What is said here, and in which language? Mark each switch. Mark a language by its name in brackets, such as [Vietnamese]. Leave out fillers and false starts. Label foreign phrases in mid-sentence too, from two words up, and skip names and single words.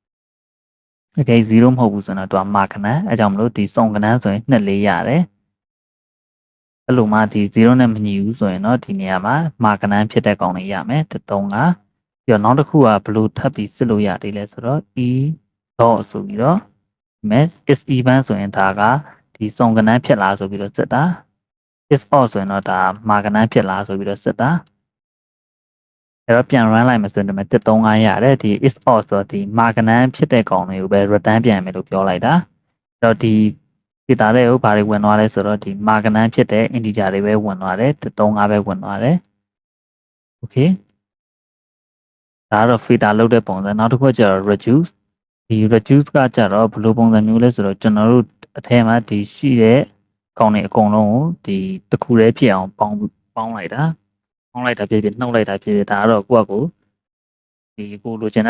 [Burmese] Okay 0မဟုတ်ဘူးဆိုတော့သူကမာကနန်းအဲကြောင့်မလို့ဒီစုံကနန်းဆိုရင်2 4ရတယ်အဲ့လိုမှဒီ0နဲ့မညီဘူးဆိုရင်တော့ဒီနေရာမှာမာကန န်းဖြစ်တဲ့ကောင်လေးရမယ်3ကပြီးတော့နောက်တစ်ခုကဘယ်လိုထပ်ပြီးစစ်လို့ရသေးလဲဆိုတော့ [English] e dot [Burmese] ဆိုပြီးတော့ဒီမဲ့ [English] is even [Burmese] ဆိုရင်ဒါကဒီစုံကနန်းဖြစ်လားဆိုပြီးတော့စစ်တာ [English] is odd [Burmese] ဆိုရင်တော့ဒါမာကနန်းဖြစ်လားဆိုပြီးတော့စစ်တာအဲ့တော့ပြန် run လိုက်မယ်ဆိုရင်ဒီမဲ့135ရတယ်ဒီ [English] is odd [Burmese] ဆိုတော့ဒီမာကနန်းဖြစ်တဲ့ကောင်လေးကိုပဲ return ပြန်မယ်လို့ပြောလိုက်တာအဲ့တော့ဒီ data တွေကိုဘာတွေဝင်သွားလဲဆိုတော့ဒီမာကနန်းဖြစ်တဲ့ integer တွေပဲဝင်သွားတယ်135ပဲဝင်သွားတယ် okay ဒါကတော့ filter လုပ်တဲ့ပုံစံနောက်တစ်ခုကျတော့ reduce ဒီ reduce ကကျတော့ဘယ်လိုပုံစံမျိုးလဲဆိုတော့ကျွန်တော်တို့အထဲမှာဒီရှိတဲ့ကောင်တွေအကုန်လုံးကိုဒီတစ်ခုတည်းဖြစ်အောင်ပေါင်းလိုက်တာဖြစ်ဖြစ်နှုတ်လိုက်တာဖြစ်ဖြစ်ဒါကတော့ကိုယ့်အကိုဒီကိုလိုချင်တဲ့